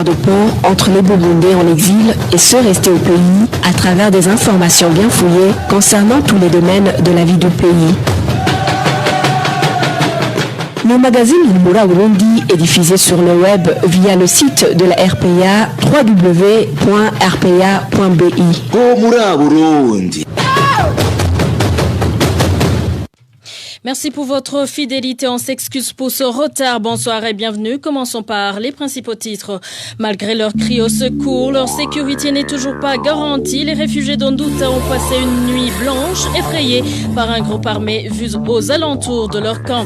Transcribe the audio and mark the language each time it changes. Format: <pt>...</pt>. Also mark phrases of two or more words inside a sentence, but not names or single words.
<fr>pont entre les Burundais en exil et ceux restés au pays à travers des informations bien fouillées concernant tous les domaines de la vie du pays. Le magazine Humura Burundi est diffusé sur le web via le site de la RPA www.rpa.bi. Humura Burundi. Merci pour votre fidélité. On s'excuse pour ce retard. Bonsoir et bienvenue. Commençons par les principaux titres. Malgré leurs cris au secours, leur sécurité n'est toujours pas garantie. Les réfugiés d'Ondouta ont passé une nuit blanche, effrayés par un groupe armé vu aux alentours de leur camp.</fr>